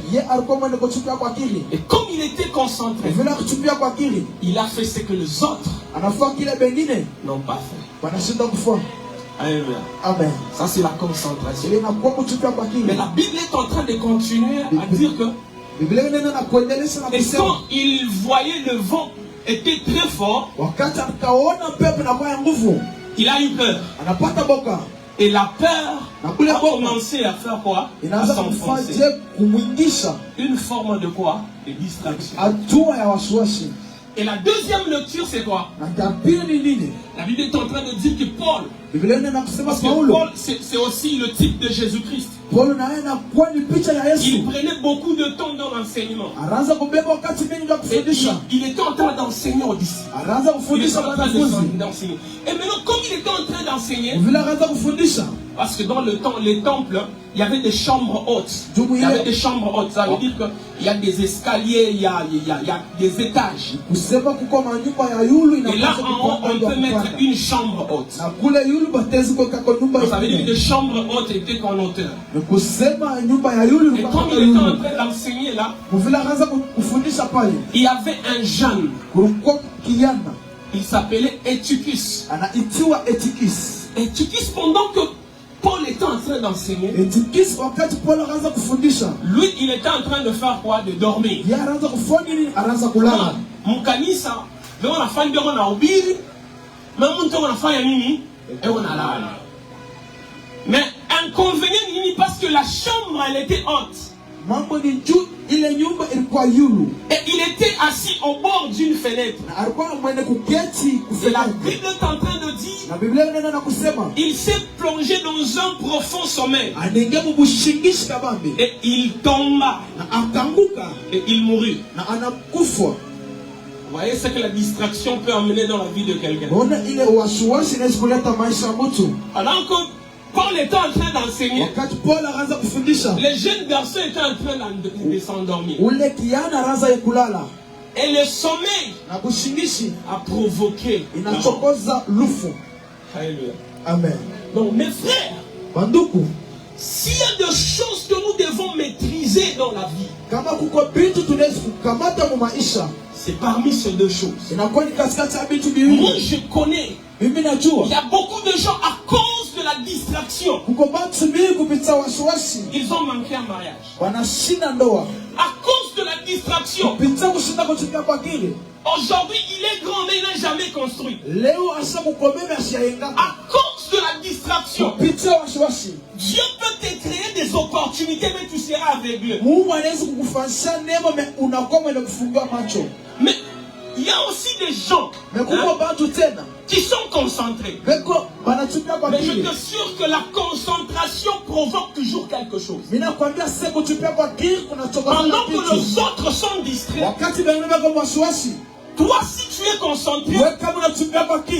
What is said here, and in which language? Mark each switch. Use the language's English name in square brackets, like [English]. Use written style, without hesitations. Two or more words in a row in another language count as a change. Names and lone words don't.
[French] Et comme il était concentré, il a fait ce que les autres n'ont pas fait. Alléluia. Amen. Ça, c'est la concentration. Mais la Bible est en train de continuer à dire que [Swahili] Biblia inena na kuendelesha na [French] Et [Swahili] kusema [French] quand il voyait le vent était très fort, [Swahili] wakati akaona pepo na kwa nguvu [French] il a eu peur. [Swahili] anapata boka [French] Et la peur [Swahili] na kule [French] a [Swahili] boka [French] commencé à faire quoi? À [Swahili] inaanza [French] s'enfoncer. [Swahili] kumfanya kumwingisha [French] Une forme de quoi? De distraction. [Swahili] hatua ya wasiwasi. [French] Et la deuxième lecture, c'est quoi? [Swahili] Na ya pili ni nini? [French] La Bible est en train de dire que Paul, [Swahili] Biblia inena kusema [French] parce que [Swahili] Paulo, [French] Paul, c'est aussi le type de Jésus-Christ. [Swahili] Paulo naye anakuwa ni picha ya [French] Il [Swahili] Yesu. [French] prenait beaucoup de temps dans l'enseignement. [Swahili] Anaanza kubeba wakati mingi wa [French] Et [Swahili] kufundisha. [French] il était en train d'enseigner aux disciples. [Swahili] Anaanza [French] Il était [Swahili] kufundisha [French] en train [Swahili] wanafunzi. [French] d'enseigner. Et maintenant, comme il était en train d'enseigner, [Swahili] Vile anaanza kufundisha, [French] parce que dans le temps, les temples, il y avait des chambres hautes. Il y avait des chambres hautes. Ça veut dire qu'il y a des escaliers, il y a des étages. [Swahili] kusema kuko manyumba ya yulu [French] Et là, [Swahili] inapaswa [French] en haut, on peut mettre une chambre haute. [Swahili] na kule yulu batezi kuweka kwa nyumba [French] Donc, ça veut dire que [Swahili] ingine. [French] les chambres hautes étaient qu'en hauteur. [Swahili] Ni kusema nyumba ya yulu [French] Et [Swahili] ilikuwa [French] comme [Swahili] kama [French] il était en [Swahili] yulu. [French] train d'enseigner là, [Swahili] Vile anaanza kufundisha pale, [French] il y avait un jeune, [Swahili] kulikuwa kijana [French] il s'appelait Eutychus. [Swahili] anaitiwa Etikis. [French] Eutychus, pendant que Paul était en train d'enseigner, [Swahili] Etikis wakati Paulo anaanza kufundisha, [French] lui, il était en train de faire quoi? De dormir. [Swahili] yeye anaanza kufanya nini? Anaanza kulala. Mkanisa, leo nafanya ndio na ubiri, na mtu anafanya nini? [French] Et on a là. Mais inconvénient nini parce que la chambre elle était haute. [Swahili] Mambo ni juu, ile nyumba ilikuwa yulu. [French] Et il était assis au bord d'une fenêtre. [Swahili] Na alikuwa mwenye kuketi [French] Et la [Swahili] kufanya. [French] Bible est en train de dire, [Swahili] Na Biblia inaenda na kusema, [French] il s'est plongé dans un profond sommeil. [Swahili] anaingia mubushingishi kabambi. [French] Et il tomba. [Swahili] Na akanguka [French] Et il mourut. [Swahili] na anakufa. [French] Vous voyez ce que la distraction peut emmener dans la vie de quelqu'un. [Swahili] Naona ile wasiwasi inaweza kuleta maisha ya mtu. [French] Alors que Paul était en train d'enseigner, [Swahili] Wakati Paul anaanza kufundisha, [French] les jeunes garçons étaient en train de s'endormir. [Swahili] ule kijana anaanza kulala [French] Et le sommeil [Swahili] na bushingishi [French] a provoqué. [Swahili] inachokoza lufu. [French] Alléluia. Amen. Donc mes frères, [Swahili] Banduku, [French] s'il y a des choses que nous devons maîtriser dans la vie, [Swahili] kama kuko vitu tunaweza kukamata mu maisha, [French] c'est parmi ces deux choses. [Swahili] inakuwa ni katikati ya vitu [French] Moi [Swahili] viwili. [French] je connais, [Swahili] Mimi najua [French] il y a beaucoup de gens à cause de la distraction, [Swahili] kuko batu mingi kupitia wasiwasi [French] ils ont manqué un mariage. [Swahili] wanashinda ndoa [French] À cause de la distraction, [Swahili] kupitia kushinda kutumia kwa akili. [French] aujourd'hui il est grand mais il n'a jamais construit. [Swahili] Leo asa kukomeme asiyaengaka [French] À cause de la distraction, [Swahili] kupitia wasiwasi. [French] Dieu peut te créer des opportunités mais tu seras aveuglé. [Swahili] Mungu anaweza kukufanyisha neema, unakuwa mwenye kufungua macho. [French] Mais il y a aussi des gens [Swahili] Mais kuko batu tena [French] qui sont concentrés. [Swahili] beko banatumia kwa [French] Mais je [Swahili] akili. [French] t'assure que la concentration provoque toujours quelque chose. [Swahili] Mimi nakwambia sasa kutupia kwa akili kunachoka [French] Pendant que [Swahili] kitu. [French] les autres sont distraits, [Swahili] Wakati bengine bako wasiwasi, [French] toi si tu es concentré, [Swahili] wewe kama unatumia kwa akili,